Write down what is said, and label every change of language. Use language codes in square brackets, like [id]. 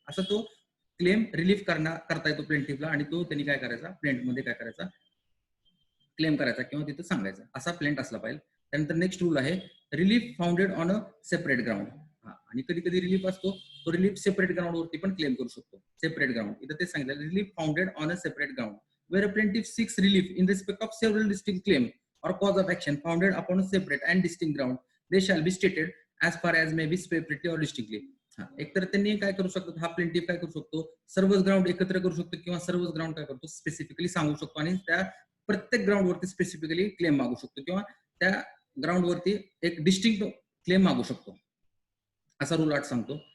[mr] असं तो claim relief करता येतो प्लेंटिफला आणि तो त्यांनी काय करायचा, प्लेंटमध्ये काय करायचा, क्लेम करायचा किंवा तिथं सांगायचा, असा प्लेंट असला पाहिजे. [en] त्यानंतर next rule आहे relief founded on a separate ground. [mr] आणि कधी कधी रिलीफ असतो तो रिलीफ सेपरेट ग्राउंड वरती पण क्लेम करू शकतो. [en] separate ground [mr] इथं ते सांगितलं, [en] Relief founded on a separate ground where a plaintiff seeks relief in respect of several distinct claims or cause of action founded upon a separate and distinct ground, they shall be stated as far as may be separately or distinctly. [mr] एकतर त्यांनी काय करू शकतो, हा plaintiff काय करू शकतो, सर्वच ग्राउंड एकत्र करू शकतो किंवा सर्वच ग्राउंड काय करतो, स्पेसिफिकली सांगू शकतो आणि त्या प्रत्येक ग्राउंड वरती स्पेसिफिकली क्लेम मागू शकतो किंवा त्या ग्राउंड वरती एक डिस्टिंक्ट क्लेम मागू शकतो, असा रूल 8 सांगतो.